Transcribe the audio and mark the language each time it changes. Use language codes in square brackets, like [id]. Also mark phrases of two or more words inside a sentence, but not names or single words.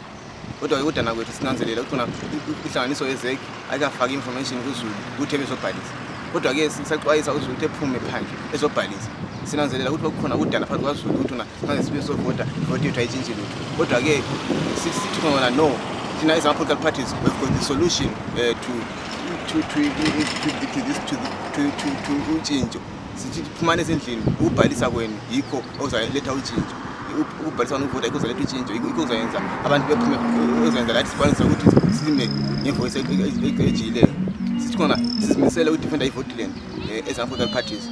[nd] Kodwa ukudana kwethu sinanzelela ukuthi ihlanganiso yezeki akafaka information kuZulu ukuthi bezobhalisa. Kodwa ke sisaxwayisa uZulu ukuthi ephume phandle ezobhalisa. Sinanzelela ukuthi kukhona ukudana phakathi kwaZulu ukuthi ngaze sibe sovota vote yethu ayitshintshi lutho. Kodwa ke sithi khona no, thina [en] as political parties we've got the solution to [nd] utshintsho. Sithi Phumani ezindlini ukubhalisa kwenu yikho ozaletha utshintsho. Ukubhalisa nokuvota yikho ozaletha utshintsho, yikho ozayenza abantu bephume, ozayenza lathi sikwanisa ukuthi sime ngevoice ejiyileyo. Sithi khona sisimisele ukudefenda ivote land [en] as political parties.